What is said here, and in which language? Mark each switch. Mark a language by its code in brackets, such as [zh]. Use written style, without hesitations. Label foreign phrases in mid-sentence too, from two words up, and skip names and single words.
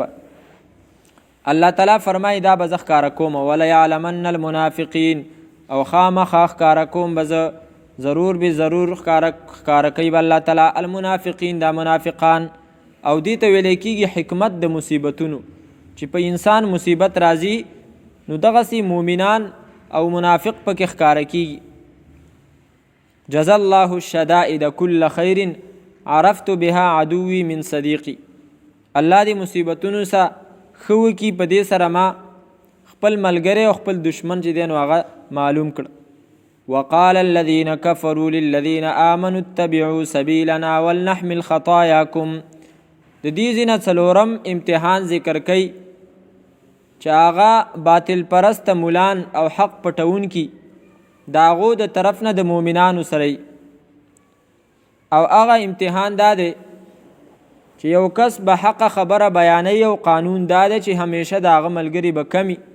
[ps] الله تعالی فرمایي دا به زه ښکاره کوم، [ar] ولیعلمن المنافقین، [ps] او خامخا ښکاره کوم به زه ضرور به ضرور ښکاره کوي به الله تعالی المنافقین، دا منافقان. او دې ته ویلی کېږي حکمت د مصیبتونو، چې په انسان مصیبت راځي نو دغسې مؤمنان او منافق پکې ښکاره کېږي. [ar] جزا الله الشدائد كل خیر عرفت بها عدوی من صدیقی، [ps] الله دې مصیبتونو سره ښه وکړي، په دې سره ما خپل ملګری او خپل دشمن چې دی نو هغه معلوم کړ. [ar] وقال الذين كفروا للذين آمنوا اتبعوا سبيلنا ولنحمل خطاياكم. [ps] د دې ځینه څلورم امتحان ذکر کوي چې هغه باطل پرست مولان او حق پټون کی د هغو د طرف نه د مؤمنانو سره، او هغه امتحان دا دی چې یو کس به حق خبره بیانوي او قانون دا دی چې همیشه د هغه ملګري به کمی،